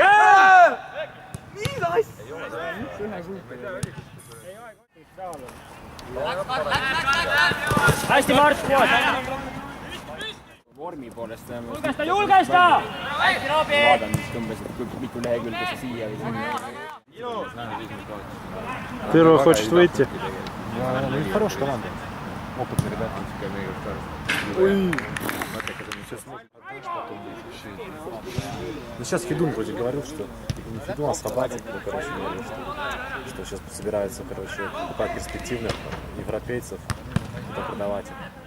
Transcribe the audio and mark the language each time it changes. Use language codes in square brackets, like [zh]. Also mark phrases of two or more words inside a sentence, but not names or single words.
[et] Mis asja? Hästi, Mart, pood. Vormi poolest Julgesta! Hästi, Robi! Vaatan, mis tõmbasid mitu lehekülgesse siia või sinna. [ru] Первый хочет выйти. Хорошая команда. Опытные ребята. Ну сейчас Федун вроде говорил, что не Федун, а Сабатик, ну, короче, говорил, что сейчас собирается, короче, покупать перспективных европейцев и продавать их.